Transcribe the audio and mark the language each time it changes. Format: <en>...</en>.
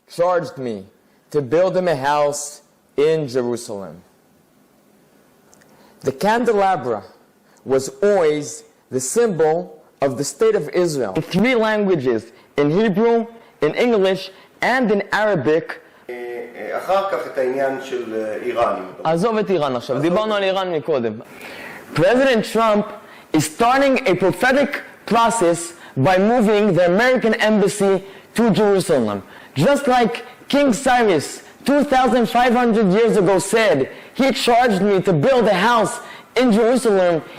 <en>Charged me to build him a house in Jerusalem. The candelabra was always the symbol of the State of Israel. In three languages, in Hebrew, in English, and in Arabic.</en> <he>אחר כך את העניין של איראן. עזוב את איראן עכשיו, דיברנו על איראן מקודם.</he> <en>President Trump is starting a prophetic process by moving the American embassy to Jerusalem. Just like King Cyrus 2,500 years ago said, he charged me to build a house in Jerusalem.</en>